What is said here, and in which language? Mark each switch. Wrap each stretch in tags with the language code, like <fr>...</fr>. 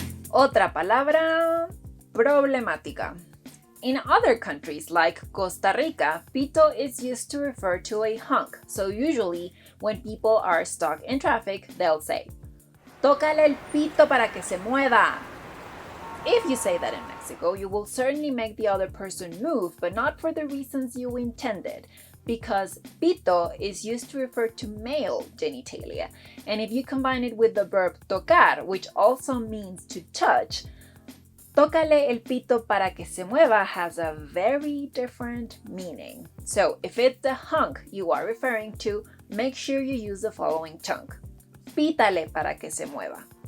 <es>Otra palabra problemática.</es> <en>In other countries like Costa Rica, pito is used to refer to a hunk. So usually, when people are stuck in traffic, they'll say,</en> <es>tócale el pito para que se mueva.</es> <en>If you say that in Mexico, you will certainly make the other person move, but not for the reasons you intended, because pito is used to refer to male genitalia. And if you combine it with the verb tocar, which also means to touch,</en> <es>tócale el pito para que se mueva</es> <en>has a very different meaning. So if it's the hunk you are referring to, make sure you use the following chunk.</en> <es>Pítale para que se mueva.</es>